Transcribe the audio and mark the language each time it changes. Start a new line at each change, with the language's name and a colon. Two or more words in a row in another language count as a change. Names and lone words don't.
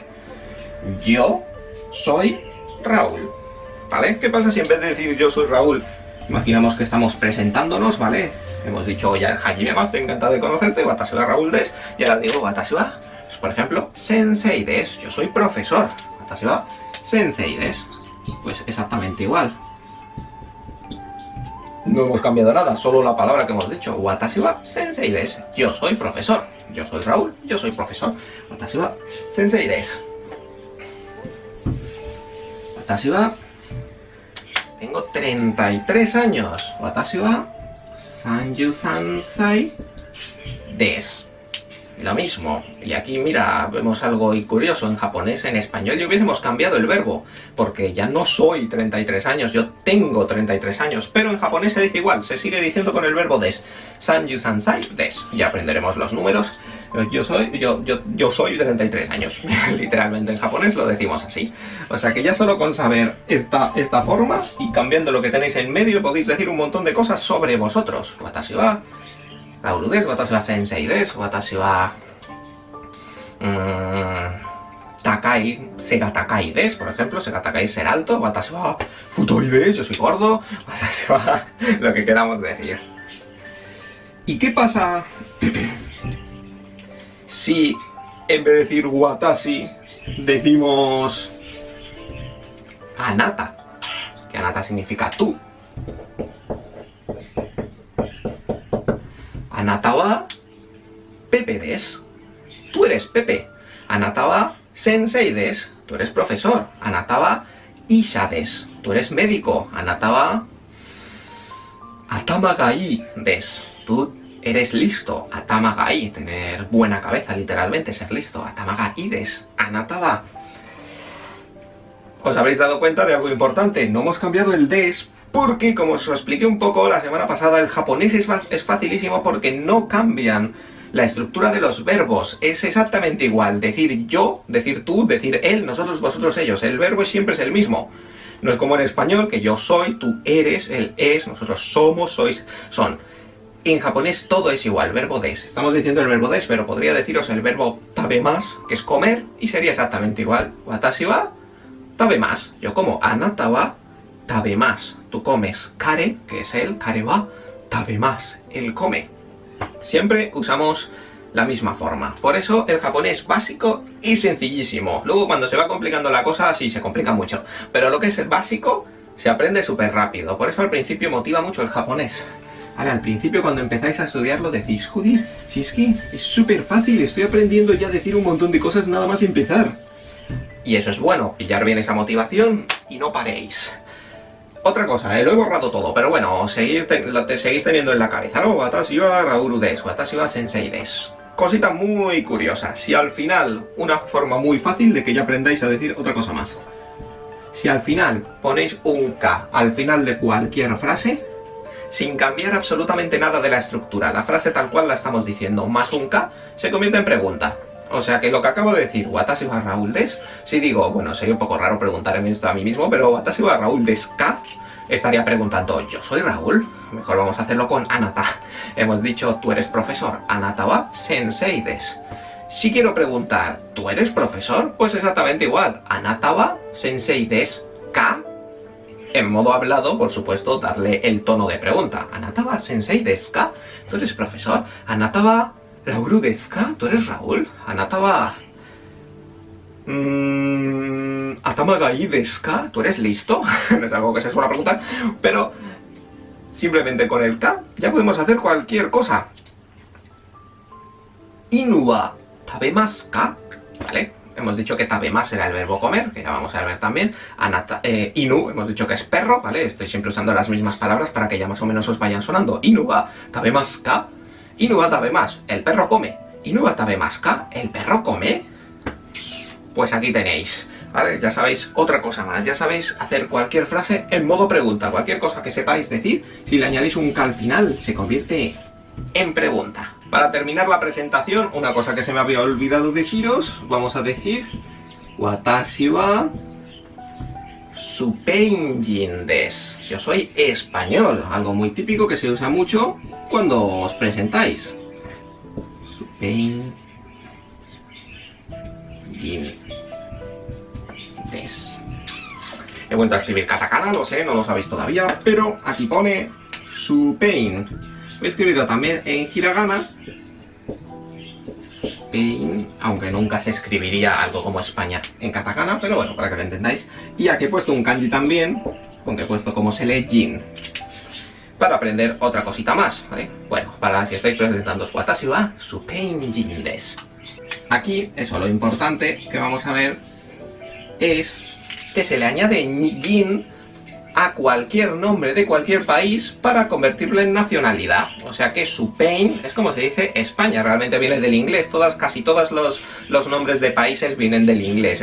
Spanish: Yo soy Raúl. ¿Vale? ¿Qué pasa si en vez de decir yo soy Raúl, imaginamos que estamos presentándonos, ¿vale? Hemos dicho ya
Japanese: はじめまして,
Spanish: encantado de conocerte,
Japanese: 私はRaúlです,
Spanish: y ahora digo
Japanese: 私は,
Spanish: pues, por ejemplo,
Japanese: 先生です,
Spanish: yo soy profesor.
Japanese: 私は先生です.
Spanish: Pues exactamente igual. No hemos cambiado nada, solo la palabra que hemos dicho.
Japanese: 私は先生です.
Spanish: Yo soy profesor. Yo soy Raúl, yo soy profesor.
Japanese: 私は先生です. 私は
Spanish: tengo 33 años.
Japanese: 私は33歳です.
Spanish: Lo mismo. Y aquí, mira, vemos algo curioso. En japonés, en español, ya hubiésemos cambiado el verbo, porque ya no soy 33 años, yo tengo 33 años. Pero en japonés se dice igual, se sigue diciendo con el verbo des.
Japanese: 三十三歳です.
Spanish: Ya aprenderemos los números. Yo soy 33 años. Literalmente en japonés lo decimos así. O sea que ya solo con saber esta forma y cambiando lo que tenéis en medio podéis decir un montón de cosas sobre vosotros.
Japanese: 私はRauruです、私は先生です、私は... 高い、背が高いです,
Spanish: por ejemplo,
Japanese: 背が高い
Spanish: es ser alto,
Japanese: 私は太いです,
Spanish: yo soy gordo,
Japanese: 私は
Spanish: lo que queramos decir. ¿Y qué pasa si en vez de decir watashi decimos anata? Que anata significa tú.
Japanese: あなたはPepeです,
Spanish: tú eres Pepe.
Japanese: あなたは先生です,
Spanish: tú eres profesor.
Japanese: あなたは医者です,
Spanish: tú eres médico.
Japanese: あなたは頭がいいです,
Spanish: tú eres listo.
Japanese: 頭がいい,
Spanish: tener buena cabeza, literalmente, ser listo.
Japanese: 頭がいいです、あなたは.
Spanish: ¿Os habréis dado cuenta de algo importante? No hemos cambiado el des porque, como os lo expliqué un poco la semana pasada, el japonés es facilísimo porque no cambian la estructura de los verbos. Es exactamente igual. Decir yo, decir tú, decir él, nosotros, vosotros, ellos. El verbo siempre es el mismo. No es como en español, que yo soy, tú eres, él es, nosotros somos, sois, son. En japonés todo es igual, verbo des. Estamos diciendo el verbo des, pero podría deciros el verbo tabemasu, que es comer, y sería exactamente igual.
Japanese: 私は食べます.
Spanish: Yo como.
Japanese: あなたは食べます.
Spanish: Tú comes. Kare, que es él.
Japanese: 彼は食べます.
Spanish: Él come. Siempre usamos la misma forma. Por eso el japonés básico y sencillísimo. Luego cuando se va complicando la cosa, sí se complica mucho. Pero lo que es el básico se aprende súper rápido. Por eso al principio motiva mucho el japonés. Ahora, al principio cuando empezáis a estudiarlo decís, joder, si es que es súper fácil, estoy aprendiendo ya a decir un montón de cosas nada más empezar. Y eso es bueno, pillar bien esa motivación y no paréis. Otra cosa, lo he borrado todo, pero bueno, seguís teniendo en la cabeza, ¿no?
Japanese: 私はRauruです、私は先生です.
Spanish: Cosita muy curiosa, si al final, una forma muy fácil de que ya aprendáis a decir otra cosa más. Si al final ponéis un K al final de cualquier frase, sin cambiar absolutamente nada de la estructura, la frase tal cual la estamos diciendo, más un K, se convierte en pregunta. O sea que lo que acabo de decir,
Japanese: 私はRaúlです,
Spanish: si digo, bueno, sería un poco raro preguntarme esto a mí mismo, pero
Japanese: 私はRaúlですか,
Spanish: estaría preguntando, ¿yo soy Raúl? Mejor vamos a hacerlo con anata. Hemos dicho, tú eres profesor,
Japanese: あなたは先生です.
Spanish: Si quiero preguntar, ¿tú eres profesor? Pues exactamente igual,
Japanese: あなたは先生ですか.
Spanish: En modo hablado, por supuesto, darle el tono de pregunta.
Japanese: あなたは先生ですか?
Spanish: ¿Tú eres profesor?
Japanese: あなたはRauruですか?
Spanish: ¿Tú eres Raúl?
Japanese: あなたは頭がいいですか?
Spanish: ¿Tú eres listo? No es algo que se suele preguntar, pero simplemente con el ka ya podemos hacer cualquier cosa.
Japanese: 犬は食べますか?
Spanish: ¿Vale? Hemos dicho que tabemasu era el verbo comer, que ya vamos a ver también. Inu, hemos dicho que es perro, ¿vale? Estoy siempre usando las mismas palabras para que ya más o menos os vayan sonando.
Japanese: 犬は食べますか?犬は食べます,
Spanish: el perro come.
Japanese: 犬は食べますか?
Spanish: ¿El perro come? Pues aquí tenéis, ¿vale? Ya sabéis otra cosa más, ya sabéis hacer cualquier frase en modo pregunta. Cualquier cosa que sepáis decir, si le añadís un ka al final, se convierte en pregunta. Para terminar la presentación, una cosa que se me había olvidado deciros, vamos a decir
Japanese: 私はスペイン人です.
Spanish: Yo soy español, algo muy típico que se usa mucho cuando os presentáis.
Japanese: スペイン人です.
Spanish: He vuelto a escribir katakana, lo sé, no lo sabéis todavía, pero aquí pone Supein. Voy a escribirlo también en hiragana. Supein, aunque nunca se escribiría algo como España en katakana, pero bueno, para que lo entendáis. Y aquí he puesto un kanji también, aunque he puesto como se lee jin, para aprender otra cosita más, ¿vale? Bueno, para si estáis presentando
Japanese: 私はスペイン人です.
Spanish: Aquí, eso, lo importante que vamos a ver es que se le añade jin a cualquier nombre de cualquier país para convertirlo en nacionalidad. O sea que Supein es como se dice España, realmente viene del inglés. Casi todos los nombres de países vienen del inglés.